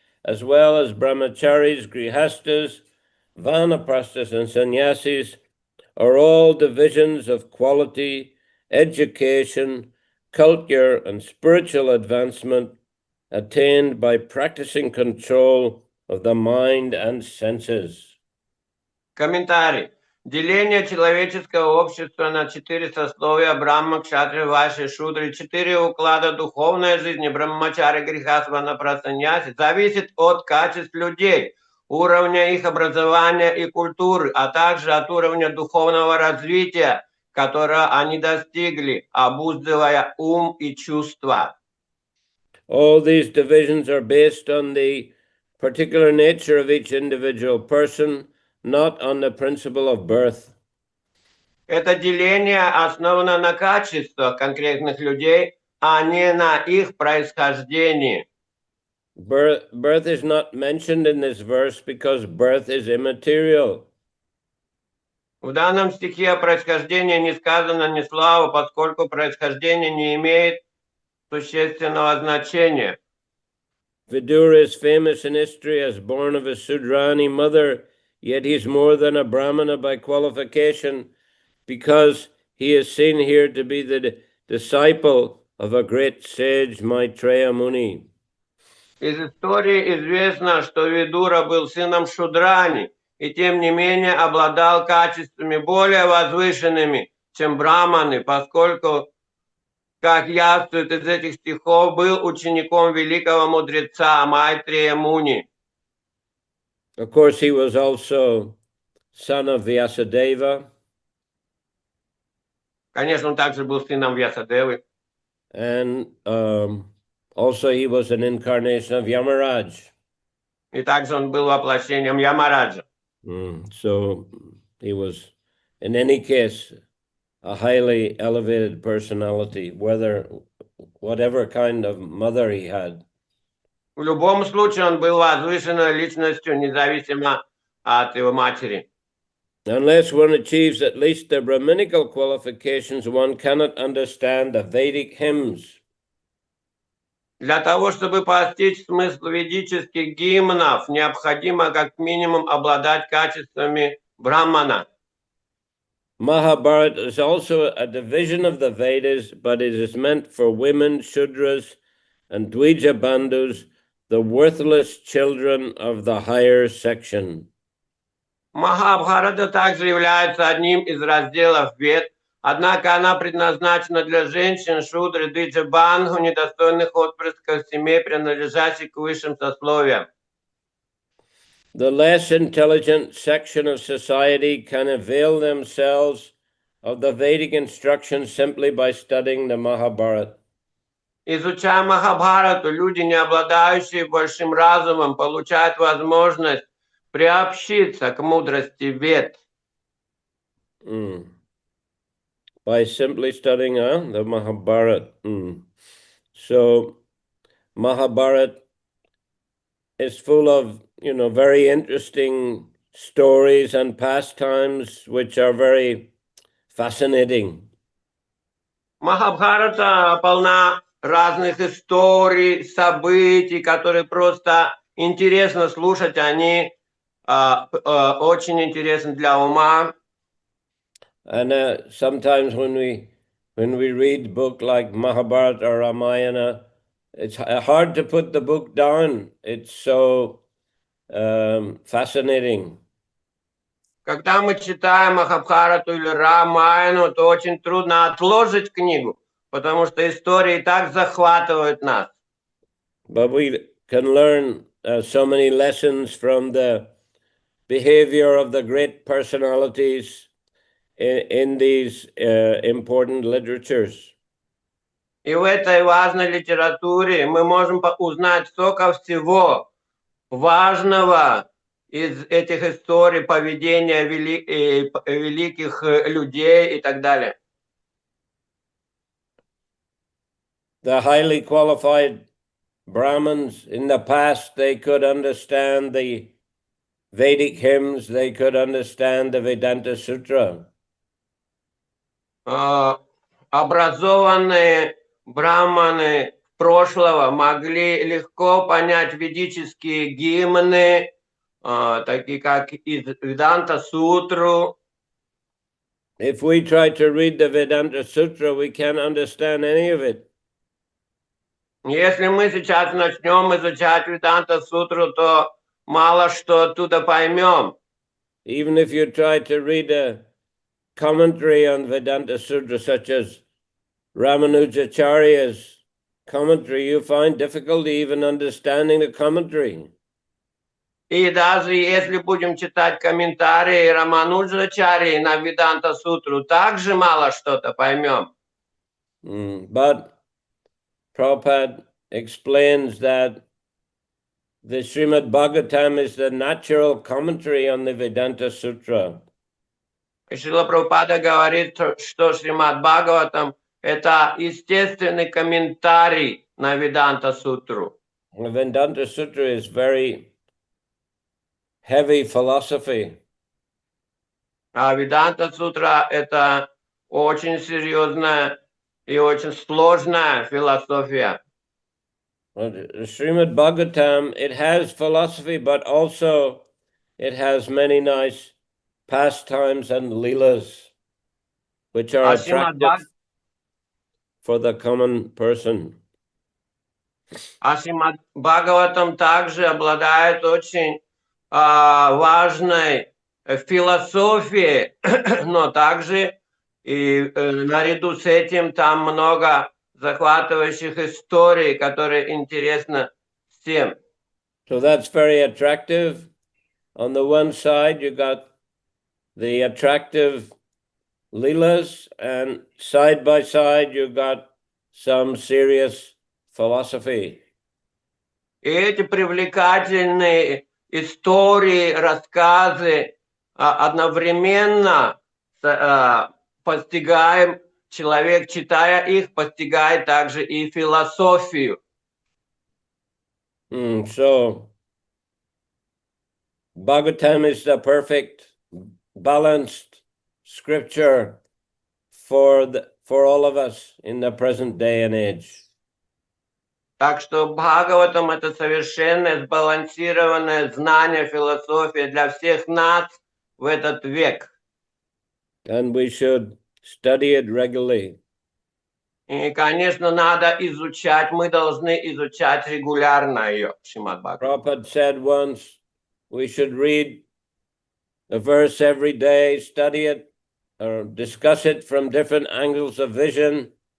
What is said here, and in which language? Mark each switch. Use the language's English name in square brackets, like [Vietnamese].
[English] as well as brahmacharis, grihastas, vanaprasthas, and sannyasis, are all divisions of quality, education, culture, and spiritual advancement attained by practicing control of the mind and senses. [Russian] Комментарий. Деление человеческого общества на 4 сословия Брахма, Кшатрия, Вайши, Шудры, 4 уклада духовной жизни Брахмачари, Грихас, Ванапрастха, Саньяси зависит от качеств людей, уровня их образования и культуры, а также от уровня духовного развития, которое они достигли, обуздывая ум и чувства. [English] All these divisions are based on the particular nature of each individual person, not on the principle of birth. [Russian] Это деление основано на качествах конкретных людей, а не на их происхождении. [English] Birth is not mentioned in this verse because birth is immaterial. [Russian] В данном стихе о происхождении не сказано ни слова, поскольку происхождение не имеет существенного значения. [English] Vidura is famous in history as born of a Sudrani mother, yet he's more than a Brahmana by qualification because he is seen here to be the disciple of a great sage, Maitreya Muni. [Russian] Из истории известно, что Видура был сыном Шудрани, и тем не менее обладал качествами более возвышенными, чем браманы, поскольку, как явствует из этих стихов, был учеником великого мудреца Майтрея Муни. [English] Of course, he was also son of Vyasadeva. [Russian] Конечно, он также был сыном Вьясадевы. [English] And also he was an incarnation of Yamaraj. [Russian] И также он был воплощением Ямараджа. [English] So he was, in any case, a highly elevated personality, whatever kind of mother he had. [Russian] В любом случае он был возвышенной личностью, независимо от его матери. [English] Unless one achieves at least the Brahminical qualifications, one cannot understand the Vedic hymns. [Russian] Для того, чтобы постичь смысл ведических гимнов, необходимо как минимум обладать качествами Брахмана. [English] Mahabharata is also a division of the Vedas, but it is meant for women, Shudras, and Dvija Bandhus, the worthless children of the higher section. [Russian] Махабхарата также является одним из разделов Вед, однако она предназначена для женщин, шудры, диджабангу, недостойных отпрысков семей, принадлежащих к высшим сословиям. [English] The less intelligent section of society can avail themselves of the Vedic instructions simply by studying the Mahabharata. [Russian] Изучая Махабхарату, люди, не обладающие большим разумом, получают возможность приобщиться к мудрости Вед. [English] By simply studying the Mahabharata. So Mahabharata is full of, very interesting stories and pastimes which are very fascinating. [Russian] Махабхарата полна разных историй, событий, которые просто интересно слушать, они очень интересны для ума. [English] And sometimes when we read a book like Mahabharata or Ramayana, it's hard to put the book down. It's so fascinating. [Russian] Когда мы читаем Махабхарату или Рамаяну, то очень трудно отложить книгу, потому что истории так захватывают нас. [English] But we can learn so many lessons from the behavior of the great personalities in these important literatures. [Russian] И в этой важной литературе мы можем узнать столько всего важного из этих историй, поведения великих людей и так далее. [English] The highly qualified Brahmins in the past, they could understand the Vedic hymns, they could understand the Vedanta Sutra. [Russian] Образованные брахманы прошлого могли легко понять ведические гимны, такие как из Веданта Сутру. [English] If we try to read the Vedanta Sutra, we can't understand any of it. [Russian] Если мы сейчас начнем изучать Веданта Сутру, то мало что оттуда поймем. [English] Even if you try to read a commentary on Vedanta Sutra, such as Ramanujacharya's commentary, you find difficulty even understanding the commentary. [Russian] И даже если будем читать комментарии Рамануджачарьи на Веданта Сутру, также мало что-то поймем. [English] But Prabhupada explains that the Srimad Bhagavatam is the natural commentary on the Vedanta Sutra. [Russian] И Шрила Прабхупада говорит, что Шримад Бхагаватам – это естественный комментарий на Веданта Сутру. [English] The Vedanta Sutra is very heavy philosophy. [Russian] А Веданта Сутра – это очень серьезная и очень сложная философия. [English] Srimad Bhagavatam, it has philosophy, but also it has many nice pastimes and leelas, which are attractive for the common person. [Russian] А Шримад Бхагаватам также обладает очень важной философией, но также и наряду с этим там много захватывающих историй, которые интересны всем. [English] So that's very attractive. On the one side, you got the attractive leelas, and side by side, you got some serious philosophy. [Russian] И эти привлекательные истории, рассказы одновременно постигаем, человек, читая их, постигает также и философию. [English] So, Bhagavatam is the perfect, balanced scripture for all of us in the present day and age. [Russian] Так что Бхагаватам – это совершенное, сбалансированное знание, философия для всех нас в этот век. [English] And we should study it regularly. [Russian] И, конечно, надо изучать, мы должны изучать регулярно ее, Шримад Бхагаватам. [English] Prabhupada said once, we should read a verse every day, study it, or discuss it from different angles of vision.